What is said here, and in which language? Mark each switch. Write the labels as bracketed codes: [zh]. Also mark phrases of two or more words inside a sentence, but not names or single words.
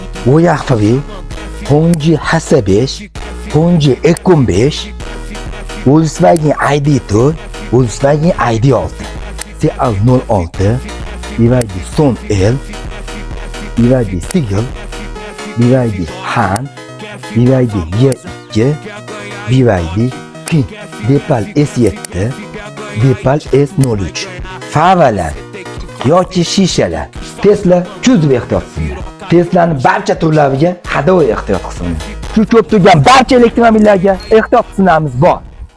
[uz] Voyaxv, Honda HS5, Honda Eco5, Volkswagen ID4, Volkswagen ID6, CL06, BYD Son L, BYD Sigil, BYD Han, BYD Y2, BYD King, Bepal S7, Bepal S03, favalar yoki shishalar, Tesla kuzov ehtiyot qismlar. Tesla'ning barcha turlariga hadovoy ehtiyot qismlar. Shu ko'p turgan barcha elektromobillarga ehtiyot qismlarimiz bor.